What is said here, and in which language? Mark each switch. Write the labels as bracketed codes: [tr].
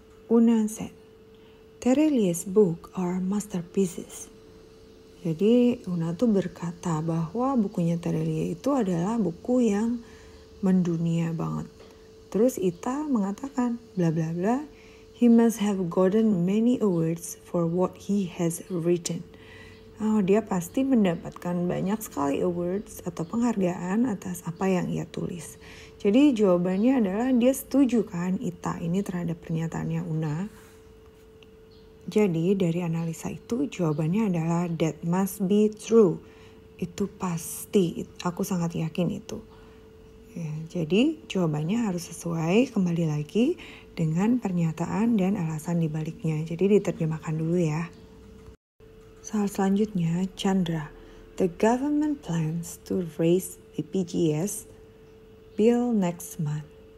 [en] Una said, Terelia's book are masterpieces. [id] Jadi Una tuh berkata bahwa bukunya Terelia itu adalah buku yang mendunia banget. Terus Ita mengatakan, [en] bla bla bla, he must have gotten many awards for what he has written. [id] Dia pasti mendapatkan banyak sekali awards atau penghargaan atas apa yang ia tulis. Jadi jawabannya adalah dia setuju kan Ita ini terhadap pernyataannya Una. Jadi dari analisa itu jawabannya adalah [en] that must be true. [id] Itu pasti, aku sangat yakin itu. Ya, jadi jawabannya harus sesuai kembali lagi dengan pernyataan dan alasan dibaliknya. Jadi diterjemahkan dulu ya. Soal selanjutnya, Chandra. [en] The government plans to raise BPJS bill next month.